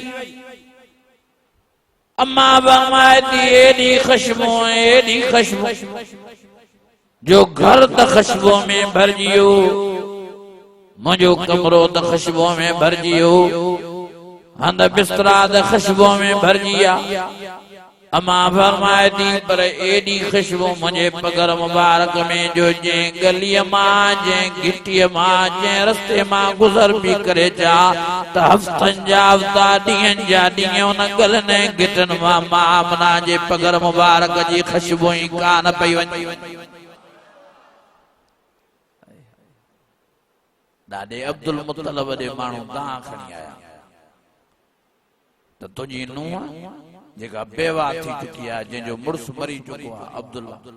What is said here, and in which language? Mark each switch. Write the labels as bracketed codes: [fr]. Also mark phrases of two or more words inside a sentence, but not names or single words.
[sd] अम्मा फरमाए थी एडी खुशबू जो घर त खुशबू में भरजियो मुझो कमरो त खुशबू में भरजियो हंद बिस्तरा त खुशबू में भरजिया अम्मा फरमाए थी पर एडी खुशबू मुझे पगर मुबारक में जो जे गली मां जे गिट्टी मां जे रस्ते मां गुजर भी करे जा त हफ्तन जा हफ्ता ॾींहं जा ॾींहं उन गलने गिटन मां आमना जे पगर मुबारक जी खुशबू ही कान पई वञे ॾाॾे अब्दुल मुतलब जे माण्हू तव्हां खणी आया त तुंहिंजी नूंहं जेका बेवा थी चुकी आहे जंहिंजो मुड़ुस मरी चुको आहे अब्दुल्ला